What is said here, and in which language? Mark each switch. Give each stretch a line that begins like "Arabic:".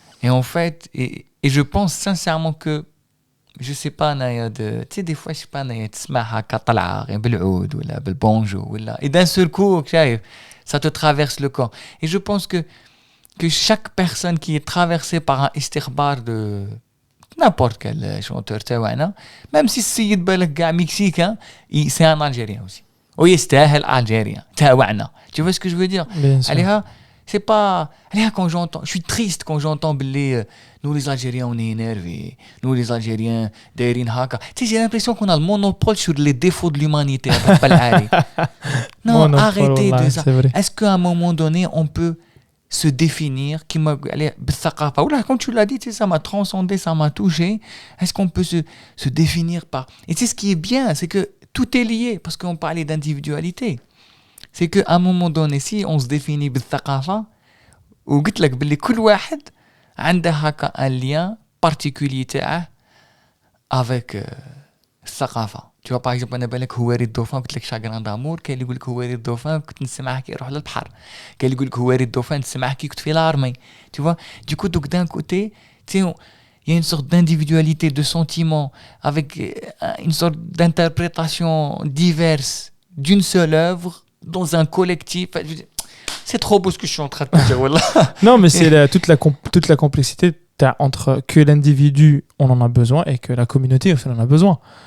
French: Et en fait, et je pense sincèrement que, je sais pas, tu sais, des fois, je sais pas, تسمعها كطلعة بالعود ولا بالبونجو ولا, et d'un seul coup, ça te traverse le corps. Et je pense que chaque personne qui est traversée par un istikhbar de n'importe quel chanteur تاعنا, même si السيد بالك كاع مكسيكان, c'est un Algérien aussi.
Arabic: ويستاهل Algérien تاعنا.
French: Tu vois ce que je veux dire? Allez, c'est pas quand j'entends, je suis triste quand j'entends nous les Algériens on est énervés, nous les Algériens دايرين هكا. Tu sais, j'ai l'impression qu'on a le monopole sur les défauts de l'humanité. Non, arrêtez de ça. Est-ce qu'à un moment donné on peut se définir بالثقافة ولا comme tu l'as dit, ça m'a transcendé, ça m'a touché. Est-ce qu'on peut se définir par, et c'est ce qui est bien, c'est que tout est lié parce qu'on parlait d'individualité. C'est qu'à un moment donné, si on se définit بالثقافة, وقلت لك باللي كل واحد عنده هكا un lien particulier تاعه avec الثقافة.
Arabic: Tu vois, par exemple, أنا بالك هواري الدوفان قلت لك شاغران دامور, كاين اللي يقول لك هواري الدوفان كنت نسمعه كي يروح للبحر, كاين اللي يقول لك هواري الدوفان نسمعه كي كنت في لارمي.
French: Tu vois, du coup, donc d'un côté, tu sais, il y a une sorte d'individualité, de sentiment, avec une sorte d'interprétation diverse d'une seule œuvre dans un collectif. C'est trop beau ce que je suis en train de te dire, voilà. Non, mais c'est toute la complexité entre que l'individu, on en a besoin, et que la communauté, on en a besoin.